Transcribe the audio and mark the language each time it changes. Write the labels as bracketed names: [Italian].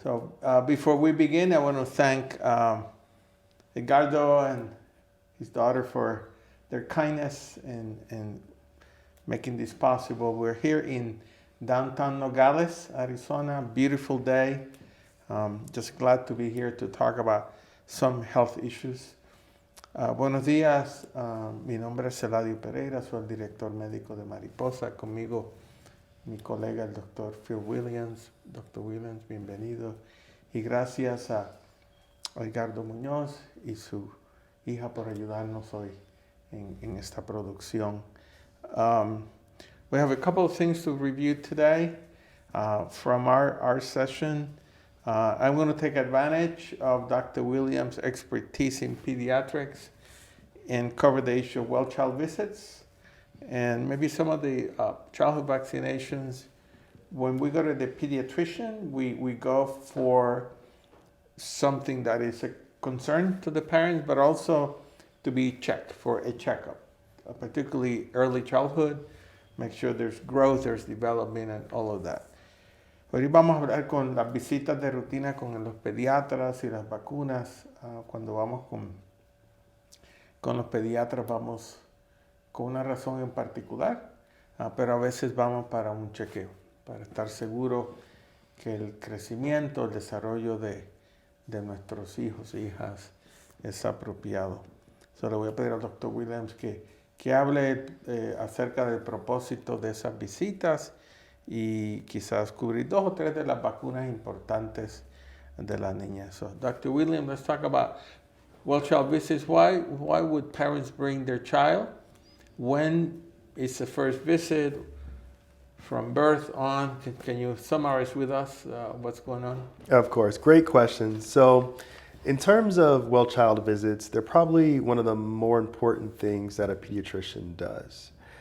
[English] So before we begin, I want to thank Edgardo and his daughter for their kindness in making this possible. We're here in downtown Nogales, Arizona. Beautiful day. Just glad to be here to talk about some health issues. [Spanish] Buenos días. Mi nombre es Eladio Pereira. Soy el director médico de Mariposa. Conmigo mi colega, el doctor Phil Williams. Dr. Williams, bienvenido. Y gracias a Edgardo Muñoz y su hija por ayudarnos hoy en esta producción. [English] We have a couple of things to review today from our session. I'm going to take advantage of Dr. Williams' expertise in pediatrics and cover the issue of well-child visits and maybe some of the childhood vaccinations. When we go to the pediatrician, we go for something that is a concern to the parents, but also to be checked for a checkup, particularly early childhood. Make sure there's growth, there's development, and all of that. [Spanish] Hoy vamos a hablar con las visitas de rutina con los pediatras y las vacunas. Cuando vamos con los pediatras vamos con una razón en particular, pero a veces vamos para un chequeo, para estar seguro que el crecimiento, el desarrollo de nuestros hijos e hijas es apropiado. Solo voy a pedir al Dr. Williams que hable acerca del propósito de esas visitas y quizás cubrir 2 o 3 de las vacunas importantes de la niña. [English] So, Dr. Williams, let's talk about well-child visits. Why would parents bring their child? When is the first visit? From birth on? Can you summarize with us what's going on? Of course, great question. So, in terms of well-child visits, they're probably one of the more important things that a pediatrician does.